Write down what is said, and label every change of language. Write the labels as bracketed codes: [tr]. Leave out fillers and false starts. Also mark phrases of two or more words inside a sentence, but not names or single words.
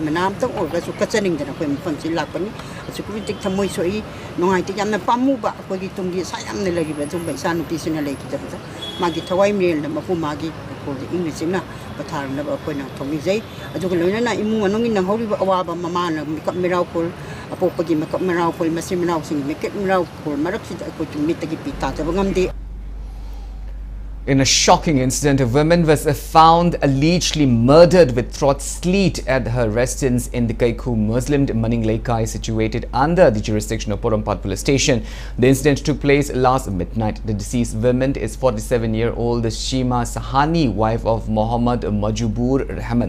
[mni] ꯃꯅꯥ ꯑꯃꯇꯪ ꯑꯣꯏꯔꯒꯁꯨ ꯀꯠꯆꯅꯤꯡꯗꯅ ꯑꯩꯈꯣꯏ ꯃꯐꯝꯁꯤ ꯂꯥꯛꯄꯅꯤ ꯑꯁꯨꯛꯀꯤ ꯃꯇꯤꯛ ꯊꯃꯣꯏ ꯁꯣꯛꯏ ꯅꯨꯡꯉꯥꯏꯇꯦ ꯌꯥꯝꯅ ꯄꯥꯝꯃꯨꯕ ꯑꯩꯈꯣꯏꯒꯤ ꯇꯨꯡꯒꯤ ꯑꯁꯥ ꯌꯥꯝꯅ ꯂꯩꯔꯤꯕ ꯑꯗꯨꯒꯨꯝꯕ ꯏꯆꯥꯅꯨꯄꯤꯁꯤꯅ ꯂꯩꯈꯤꯗꯕꯗ ꯃꯥꯒꯤ ꯊꯋꯥꯏ ꯃꯤꯔꯦꯜꯗ ꯃꯄꯨ ꯃꯥꯒꯤ ꯏꯪꯈꯣꯜꯗ ꯏꯪꯅ ꯆꯤꯛꯅ ꯄꯣꯊꯥꯔꯅꯕ ꯑꯩꯈꯣꯏꯅ ꯊꯧꯅꯤꯖꯩ ꯑꯗꯨꯒ ꯂꯣꯏꯅꯅ ꯏꯃꯨꯡ ꯃꯅꯨꯡꯒꯤ ꯅꯪꯍꯧꯔꯤꯕ ꯑꯋꯥꯕ ꯃꯃꯥꯅ ꯃꯤꯀꯞ ꯃꯤꯔꯥꯎꯈꯣꯜ ꯑꯄꯣꯛꯄꯒꯤ ꯃꯤꯀꯞ ꯃꯤꯔꯥꯎꯈꯣꯜ ꯃꯆꯤꯟ ꯃꯅꯥꯎꯁꯤꯡꯒꯤ ꯃꯤꯀꯞ ꯃꯤꯔꯥꯎꯈꯣꯜ ꯃꯔꯛꯁꯤꯗ ꯑꯩꯈꯣꯏꯒꯤ ꯃꯤꯠꯇꯒꯤ ꯄꯤ ꯇꯥꯗꯕ ꯉꯝꯗꯦ. [en] In a shocking incident, a woman was found allegedly murdered with throat slit at her residence in the Kaiku Muslim Maninglekai situated under the jurisdiction of Porampat police station. The incident took place last midnight. The deceased woman is 47-year-old Shima Sahani, wife of Mohammad Majubur Rahman.